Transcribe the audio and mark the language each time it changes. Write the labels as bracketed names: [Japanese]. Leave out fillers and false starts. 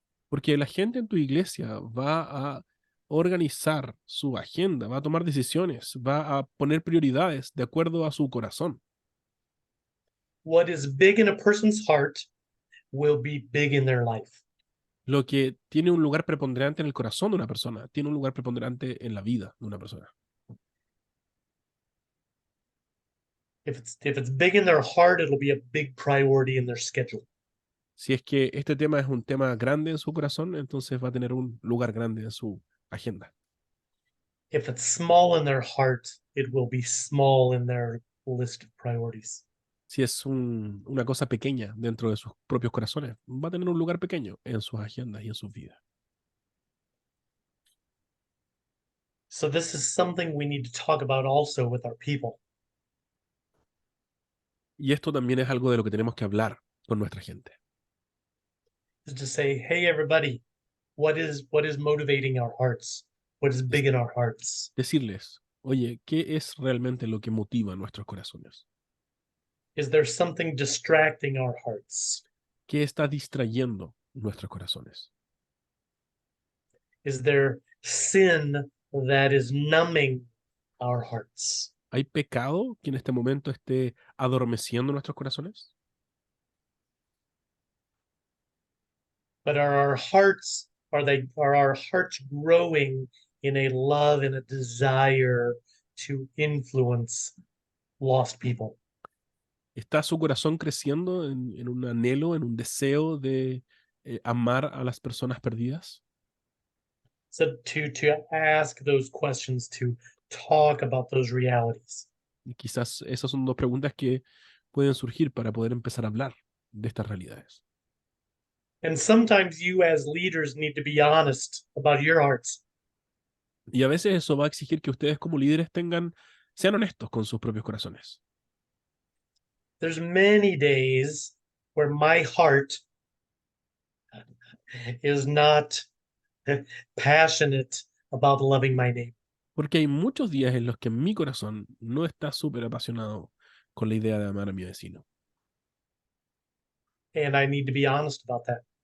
[Spanish] Porque la gente en tu iglesia va a organizar su agenda, va a tomar decisiones, va a poner prioridades de acuerdo a su corazón. [English] What is big in a person's heart will be big in their life. [Spanish] Lo que tiene un lugar preponderante en el corazón de una persona, tiene un lugar preponderante en la vida de una persona. [English] If it's big in their heart, it'll be a big priority in their schedule. [Spanish] Si es que este tema es un tema grande en su corazón, entonces va a tener un lugar grande en su agenda. [English] If it's small in their heart, it will be small in their list of priorities. [Spanish] Si es una cosa pequeña dentro de sus propios corazones, va a tener un lugar pequeño en sus agendas y en sus vidas. [English] So this is something we need to talk about also with our people. [Spanish] Y esto también es algo de lo que tenemos que hablar con nuestra gente. [English] Is to say, hey everybody, what is motivating our hearts? What is big in our hearts? [Spanish] Decirles, oye, ¿qué es realmente lo que motiva nuestros corazones? [English] Is there something distracting our hearts? [Spanish] ¿Qué está distrayendo nuestros corazones? [English] Is there sin that is numbing our hearts? [Spanish] ¿Hay pecado que en este momento esté adormeciendo nuestros corazones? [English] But are our hearts growing in a love and a desire to influence lost people? [Spanish] ¿Está su corazón creciendo en un anhelo, en un deseo de amar a las personas perdidas? [English] So to ask those questions, to talk about those realities. [Spanish] Y quizás esas son dos preguntas que pueden surgir para poder empezar a hablar de estas realidades. [English] And sometimes you as leaders need to be honest about your hearts. [Spanish] Y a veces eso va a exigir que ustedes como líderes sean honestos con sus propios corazones. [English] There's many days where my heart is not passionate about loving my neighbor. [Spanish] Porque hay muchos días en los que mi corazón no está súper apasionado con la idea de amar a mi vecino. [English] And I need to be honest about that.